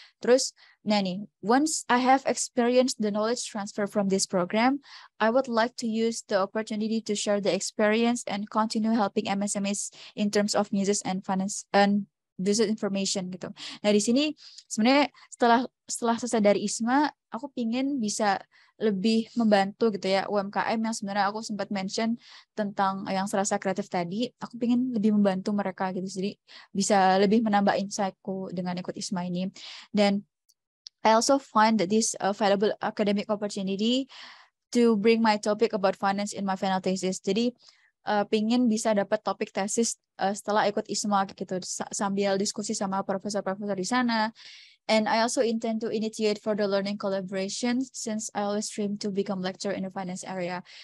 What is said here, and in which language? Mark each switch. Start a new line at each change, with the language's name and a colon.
Indonesian: Terus, nah nih,
English: once I have experienced the knowledge transfer from this program, I would like to use the opportunity to share the experience and continue helping MSMEs in terms of business and finance and business information gitu.
Indonesian: Nah di sini sebenarnya setelah selesai dari ISMA, aku pingin bisa lebih membantu gitu ya UMKM yang sebenarnya aku sempat mention tentang yang serasa kreatif tadi. Aku pingin lebih membantu mereka gitu, jadi bisa lebih menambah insightku dengan ikut ISMA ini.
English: Dan I also find that this valuable academic opportunity to bring my topic about finance in my final thesis.
Indonesian: Jadi pingin bisa dapat topik tesis setelah ikut ISMA gitu, sambil diskusi sama profesor-profesor di sana.
English: And I also intend to initiate further learning collaboration since I always dream to become lecturer in the finance area.